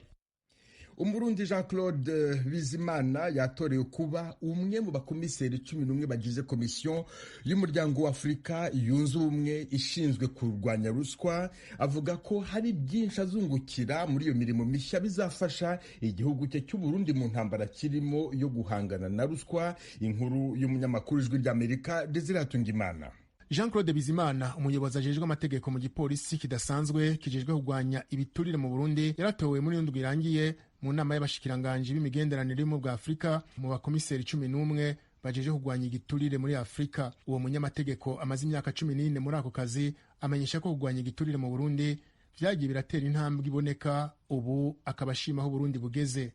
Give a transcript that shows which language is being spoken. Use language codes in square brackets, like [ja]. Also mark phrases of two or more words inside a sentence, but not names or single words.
[rw] Umurundi Jean-Claude Bizimana yatorewe kuba umwe mu bakomiseri 11 bagize komisiyo y'umuryango wa Afurika yunze ubumwe ishinzwe kurwanya ruswa. Avuga ko hari byinshi azungukira muri iyo mirimo mishya bizafasha igihugu cye cy'u Burundi mu ntambara kirimo yo guhangana na ruswa. Inkuru y'umunyamakuru ijwi rya Amerika Desire Hatungimana. [rn] Jean-Claude Bizimana, umuyobozi ajejwe amategeko mu gipolisi kidasanzwe kijejwe kurwanya ibiturire mu Burundi, yaratowe muri ndwi irangiye mu nama y'abashikiranganje b'imigenderanire mu bwa Afrika mu bakomiseri 11 bajeje kurwanya igiturire muri Afrika. Uwo munyamategeko amaze imyaka 14 muri ako kazi, amenyesha ko kurwanya igiturire mu Burundi vyagiye biratera intambwe iboneka, ubu akabashima aho Burundi bugeze.